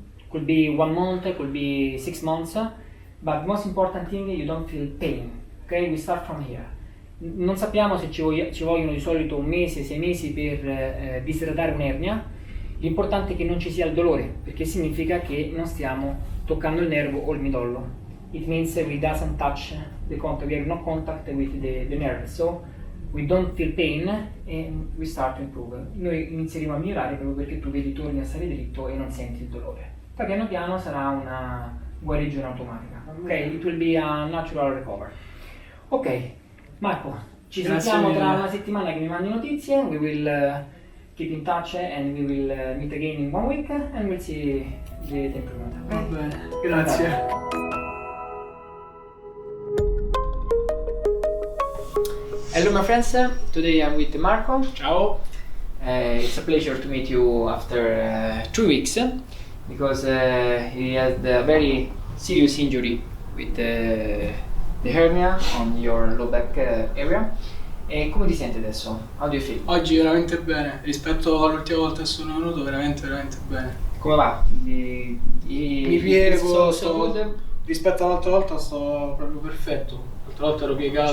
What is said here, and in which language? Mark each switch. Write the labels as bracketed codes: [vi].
[en] Could be 1 month, could be 6 months, but most important thing, you don't feel pain. Okay, we start from here. [it] Non sappiamo se ci vogliono di solito 1 mese, 6 mesi per disidratare un'ernia. L'importante è che non ci sia il dolore, perché significa che non stiamo toccando il nervo o il midollo. [en] It means we doesn't touch the contact, we have no contact with the nerve, so we don't feel pain and we start to improve. [it] Noi inizieremo a migliorare proprio perché tu vedi, torni a stare dritto e non senti il dolore. Poi piano piano sarà una guarigione automatica. [en] Ok, it will be a natural recovery. [it] Ok, Marco, ci sentiamo tra una settimana che mi mandi notizie. [en] We will keep in touch and we will meet again in 1 week and we'll see the improvement. [it] Va bene, grazie. [en] Hello my friends, today I'm with Marco. [it] Ciao. [en] It's a pleasure to meet you after 2 weeks because he had a very serious injury with the hernia on your low back area. [it] E come ti senti adesso? [en] How do you feel? [it] Oggi veramente bene, rispetto all'ultima volta che sono venuto, veramente bene. Come va? Mi piego, [en] so good? [it] rispetto all'altra volta sto proprio perfetto. L'altra volta ero piegato,